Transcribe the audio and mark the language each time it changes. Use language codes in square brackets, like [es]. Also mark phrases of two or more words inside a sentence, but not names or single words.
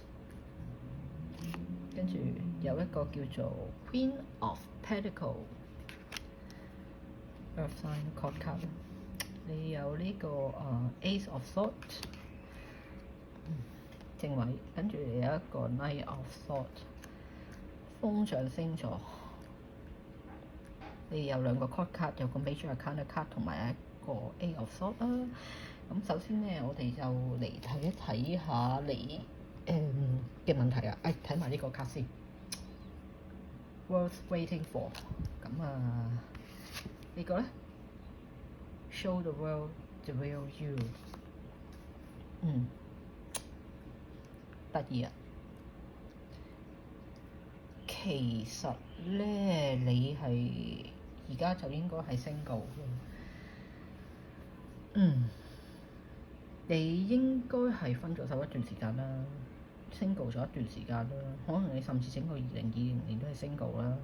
[yue] 跟住有一個叫做 [en] Queen of Pentacle、Earth Sign Card card， [yue] 你有呢個 [en] Ace of Swords [yue] 正位，跟住有一個 [en] Knight of Swords [yue] 風象星座，你有兩個 [en] Card card， [yue] 有個 [en] Major Arcana card [yue] 同埋一個 [en] Eight of Swords [yue] 啦。咁首先咧，我哋就嚟睇一睇下你嘅問題啊！睇埋呢個卡先。 [en] Worth waiting for。 [yue] 咁呢個咧 [en] ，Show the world the real you。 [yue] 得意啊！其實咧，你係而家就應該係 single 嘅。你應該係分咗手一段時間啦。single 咗一段時間啦，可能你甚至整個2020年都係 single 啦。